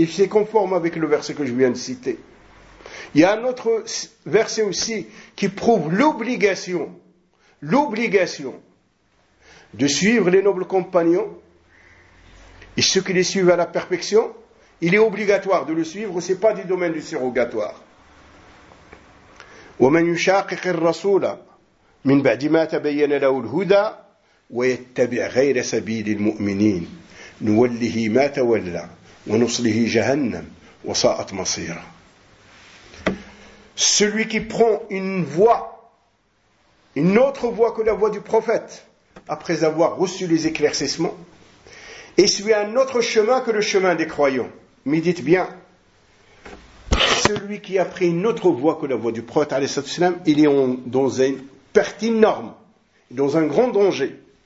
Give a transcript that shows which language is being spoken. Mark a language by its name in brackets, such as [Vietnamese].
[French] Et c'est conforme avec le verset que je viens de citer. Il y a un autre verset aussi qui prouve l'obligation de suivre les nobles compagnons et ceux qui les suivent à la perfection. Il est obligatoire de le suivre, c'est pas du domaine du surrogatoire. [Arabic] ومن يشاقق الرسول من بعد ما تبين له الهدى ويتبع غير سبيل المؤمنين نوله ما تولى ونصله جهنم وساءت مصيرا. [French] Celui qui prend une autre voie que la voie du prophète après avoir reçu les éclaircissements et suit un autre chemin que le chemin des croyants, médite bien. Celui qui a pris une autre voie que la voie du prophète, il est dans une perte énorme, dans un grand danger.